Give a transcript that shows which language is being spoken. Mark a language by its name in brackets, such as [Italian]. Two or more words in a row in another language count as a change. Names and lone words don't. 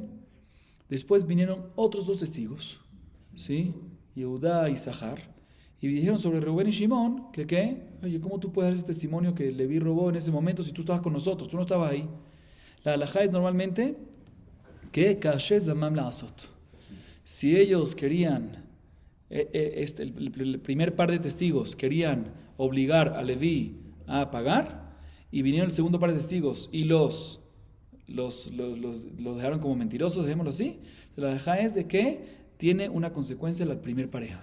[Spanish] Después vinieron otros 2 testigos, ¿sí?, Yehudá y Zahar, y dijeron sobre Reubén y Shimón que ¿qué? Oye, ¿cómo tú puedes dar ese testimonio que Leví robó en ese momento si tú estabas con nosotros? Tú no estabas ahí. La halajá es normalmente que [Hebrew] כאשר זמם לעשות. [Spanish] Si ellos querían, el primer par de testigos querían obligar a Leví a pagar, y vinieron el segundo par de testigos y los lo dejaron como mentirosos, dejémoslo así. La halajá es de que tiene una consecuencia la primer pareja.